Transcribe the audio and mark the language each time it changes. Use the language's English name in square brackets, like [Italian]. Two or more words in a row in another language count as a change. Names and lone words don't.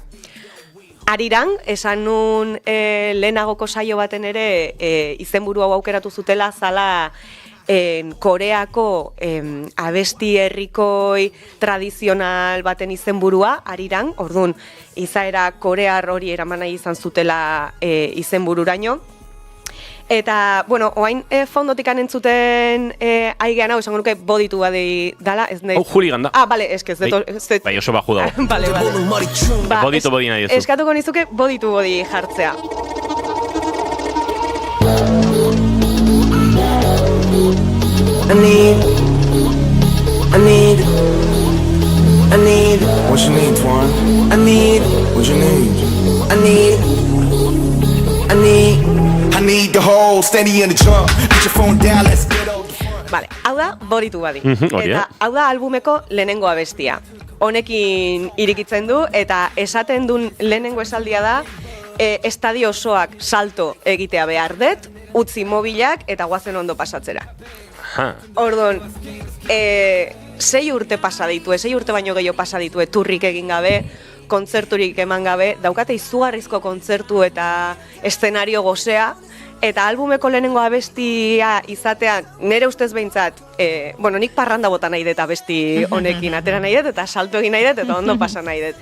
[Basque] Ariran, esan nun lehenagoko saio baten ere izenburu hau aukeratu zutela zala Koreako abesti herrikoi tradizional baten izenburua, Ariran, orduan izaera korear hori eraman nahi izan zutela izenbururaino. Eta, bueno, oain fondotikan entzuten aigean hau, esango nuke boditu badi dala, ez nahi... Hooligan da. Bale, eske, ez dut... Bai, oso baju dago. Bale. Boditu bodi nahi ez. Eskatuko nizuke boditu bodi jartzea. [English] I need what you need, Twan. I need what you need. I need the whole steady in the trunk. Put your phone down, let's get over. [Basque] Vale, hau da boditu badi. Eta hau da albumeko lehenengo abestia. Honekin irikitzen du eta esaten duen lehenengo esaldia da estadio osoak salto egitea behar dut, utzi mobilak eta guazen ondo pasatzera. Orduan, 6 urte pasa ditue, 6 urte baino gehiago pasa ditue, turrik egin gabe, kontzerturik eman gabe, daukate izugarrizko kontzertu eta eszenario gozea, eta albumeko lehenengo abestia izatean, nire ustez behintzat, nik parranda bota nahi dut abesti honekin, atera nahi dut, eta salto egin nahi dut, eta ondo pasa nahi dut.